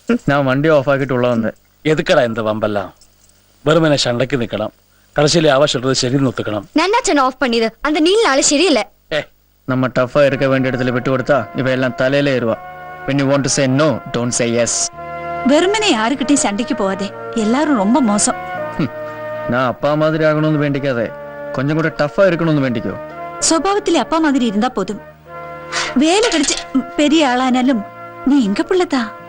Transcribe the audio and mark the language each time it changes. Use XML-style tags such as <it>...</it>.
<ta>நான் வண்டி ஆஃப் ஆக்கிட்டு உள்ள வந்தேன். எதுக்கடா இந்த வம்பெல்லாம்? வெறுமனே சண்டைக்கு நிக்கலாம். கடைசியில அவ சொல்றது சரின்னு ஒத்துக்கணும். நன்னாச்சன் ஆஃப் பண்ணிது. அந்த நீல் நாளை சரியில்லை. நம்ம டஃபா இருக்க வேண்டிய இடத்துல விட்டு கொடுத்தா இவ எல்லாம் தலையில ஏறுவா.</ta> <en>When you want to say no, don't say yes.</en> <ta>வெறுமனே யாருக்கிட்டையும் சண்டைக்கு போகாதே. எல்லாரும் ரொம்ப மோசம். நான் அப்பா மாதிரி ஆகணும்னு வேண்டிக்காதே, கொஞ்சம் கூட டஃபா இருக்கணும்னு வேண்டிக்கோ.</ta> <ml>സ്വഭാവത്തിലെ</ml> <ta>அப்பா மாதிரி இருந்தா போதும். வேலை கிடைச்சு பெரிய ஆளானாலும் நீ எங்க பிள்ளைதா?</ta>